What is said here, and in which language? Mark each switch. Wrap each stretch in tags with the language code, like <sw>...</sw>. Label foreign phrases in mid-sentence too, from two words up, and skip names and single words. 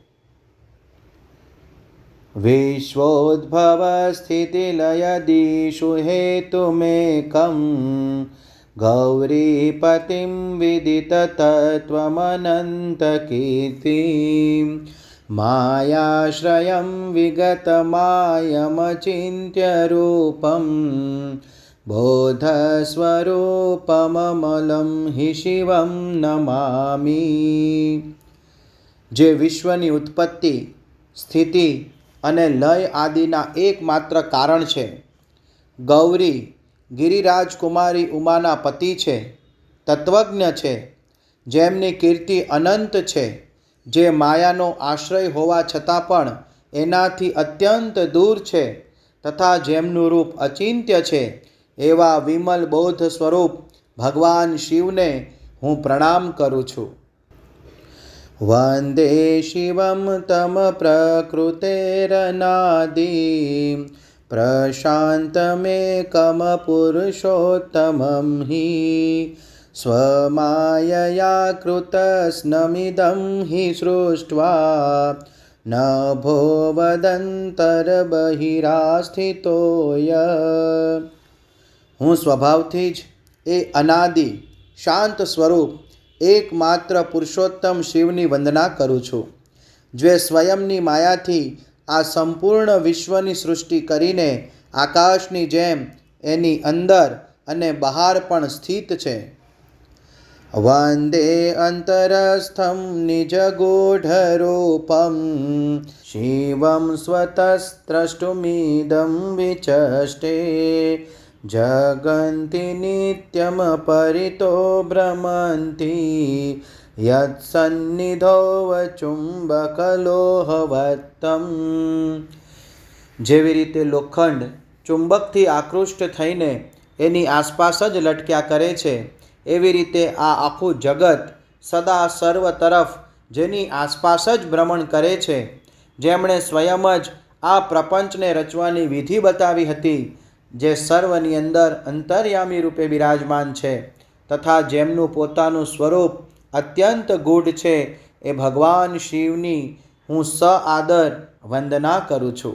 <sa>विश्वोद्भव स्थिति लयदिषु हेतुमेकं गौरीपतिं विदिततत्त्वमनन्तकीर्तिं मायाश्रयं विगतमायमचिन्त्य रूपं बोधस्वरूपममलं हि शिवं नमामि।</sa> <gu>જે વિશ્વની ઉત્પત્તિ સ્થિતિ અને લય આદિના એકમાત્ર કારણ છે। ગૌરી ગિરિરાજ કુમારી ઉમાના પતિ છે, તત્વજ્ઞ છે, જેમની કીર્તિ અનંત છે, જે માયાનો આશ્રય હોવા છતાં પણ એનાથી અત્યંત દૂર છે તથા જેમનું રૂપ અચિંત્ય છે, એવા વિમલ બોધ સ્વરૂપ ભગવાન શિવને હું પ્રણામ કરું છું।</gu> <sa>वंदे शिवं तम प्रकृतेरनादिं प्रशान्तमेकं पुरुषोत्तमं हि स्वमायया कृतस्नमिदं हि सृष्ट्वा नभो वदन्तर्बहिरास्थितोय।</sa> <gu>હું સ્વભાવથી જ એ અનાદિ શાંત સ્વરૂપ એકમાત્ર પુરુષોત્તમ શિવની વંદના કરું છું, જે સ્વયંની માયાથી આ સંપૂર્ણ વિશ્વની સૃષ્ટિ કરીને આકાશની જેમ એની અંદર અને બહાર પણ સ્થિત છે।</gu> <sa>वंदे अंतरस्थं निजगूढ़रूपं शिवं स्वतस्त्रष्टुमिदं विचष्टे जगन्ति नित्यं परितो भ्रमन्ति यत्सन्निधौ चुंबकलोहवत्तं।</sa> <gu>જેવી રીતે લોખંડ ચુંબકથી આકૃષ્ટ થઈને એની આસપાસ જ લટક્યા કરે છે, એવી રીતે આ આખું જગત સદા સર્વ તરફ જેની આસપાસ જ ભ્રમણ કરે છે। જેમણે સ્વયં જ આ પ્રપંચને રચવાની વિધિ બતાવી હતી, જે સર્વની અંદર અંતર્યામી રૂપે વિરાજમાન છે તથા જેમનું પોતાનું સ્વરૂપ અત્યંત ગૂઢ છે, એ ભગવાન શિવની હું સ આદર વંદના કરું છું।</gu>